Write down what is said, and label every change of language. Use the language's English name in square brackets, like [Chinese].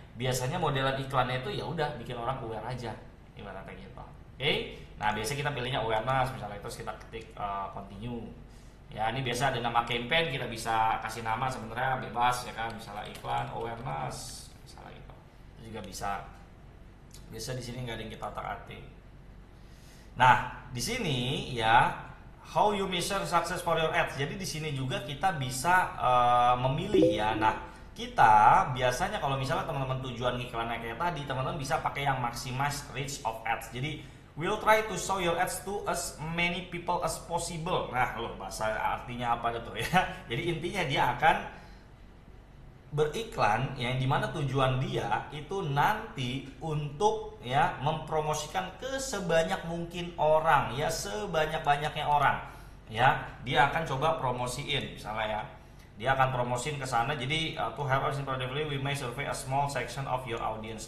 [Indonesian] Biasanya modelan iklannya itu ya udah bikin orang aware aja, ibaratnya gitu. Oke? Nah, biasanya kita pilihnya awareness, misalnya itu kita ketik continue. Ya, ini biasa ada nama campaign, kita bisa kasih nama sebenarnya bebas ya kan, misalnya iklan awareness, misalnya gitu. Itu juga bisa. Biasa di sini nggak ada yang kita otak-atik. Nah, di sini ya, [English] how you measure success for your ads. [Indonesian] Jadi di sini juga kita bisa memilih ya. Nah, kita biasanya kalau misalnya teman-teman tujuan iklannya kayak tadi, teman-teman bisa pakai yang [English] maximize reach of ads. Jadi we'll try to show your ads to as many people as possible. [Indonesian] Nah, loh bahasa artinya apa tuh ya? Jadi intinya dia akan beriklan yang dimana tujuan dia itu nanti untuk ya mempromosikan ke sebanyak mungkin orang ya, sebanyak-banyaknya orang ya. Dia akan coba promosiin misalnya ya, dia akan promosiin ke sana. [English] Jadi to help us productively we may survey a small section of your audience.